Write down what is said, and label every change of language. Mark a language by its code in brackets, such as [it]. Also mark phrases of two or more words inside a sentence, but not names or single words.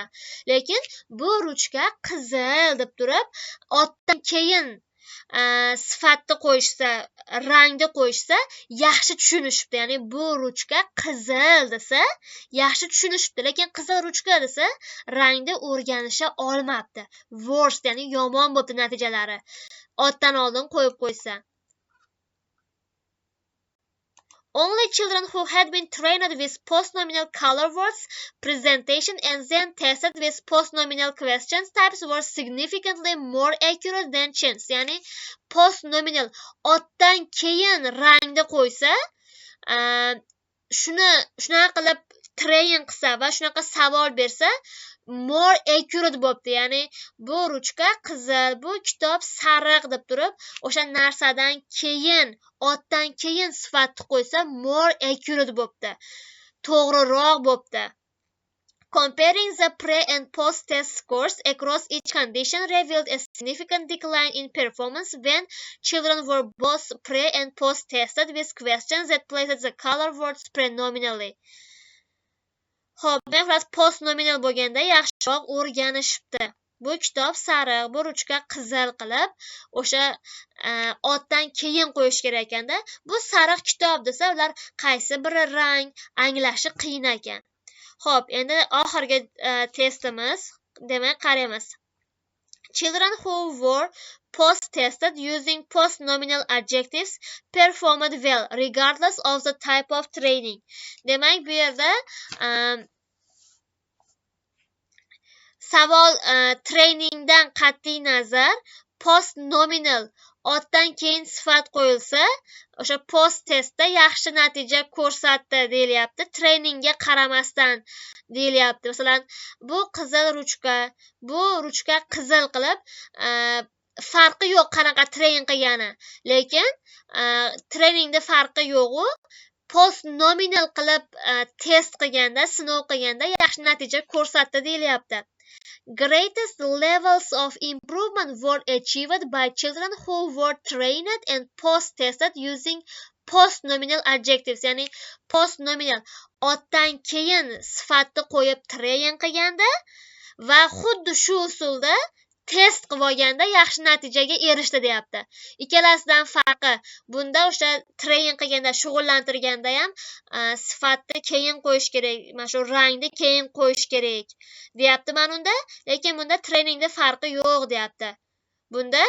[uz] Lekin bu ruchka qizil deb turib, otdan keyin sifatni qo'yishsa, rangni qo'yishsa yaxshi tushunishibdi. Ya'ni bu ruchka qizil desa yaxshi tushunishibdi, lekin qizil ruchka desa rangni o'rganisha olmabdi. Worst, ya'ni yomon bo'ldi natijalari. Otdan oldin qo'yib qo'ysa. [en] Only children who had been trained with post-nominal color words presentation and then tested with post-nominal questions types were significantly more accurate than chance. [uz] Ya'ni post-nominal otdan keyin rangni qo'ysa, shunaqa qilib train qilsa va shunaqa savol bersa, [en] more accurate bo'libdi. [uz] Ya'ni bu ruchka qizil, bu kitob sariq deb turib, o'sha narsadan keyin, otdan keyin sifatni qo'ysa [en] more accurate [uz] bo'libdi. To'g'riroq bo'libdi. [en] Comparing the pre and post test scores across each condition revealed a significant decline in performance when children were both pre and post tested with questions that placed the color words pre-nominally. [uz] Xo'p, demak, [en] post nominal [uz] bo'lganda yaxshiroq o'rganishibdi. Bu kitob sariq, bu ruchka qizil qilib, o'sha otdan keyin qo'yish kerak ekanda, bu sariq kitob desa, ular qaysi biri rang anglashi qiyin ekan. Xo'p, endi oxirgi testimiz, demak, qaraymiz. [en] Children who were post-tested using post-nominal adjectives performed well, regardless of the type of training. [uz] Demak, bu yerda savol trainingdan qat'iy nazar post-nominal, otdan keyin sifat qo'yilsa, o'sha post testda yaxshi natija ko'rsatdi deyilyapti. Trainingga qaramasdan deyilyapti. Masalan, bu qizil ruchka, bu ruchka qizil qilib, farqi yo'q qanaqa train qilgani. Lekin trainingda farqi yo'q-u, [en] post nominal [uz] qilib test qilganda, sinov qilganda yaxshi natija ko'rsatdi deyilyapti. [en] Greatest levels of improvement were achieved by children who were trained and post-tested using post-nominal adjectives. [uz] Ya'ni post-nominal, otdan keyin sifatni qo'yib train qilganda va xuddi shu usulda test qilib olganda yaxshi natijaga erishdi deyapti. Ikkalasidan farqi, bunda o'sha train qilganda, shug'ullantirganda ham sifatni keyin qo'yish kerak, mana shu rangni keyin qo'yish kerak deyapti mana unda, lekin bunda trainingda farqi yo'q deyapti.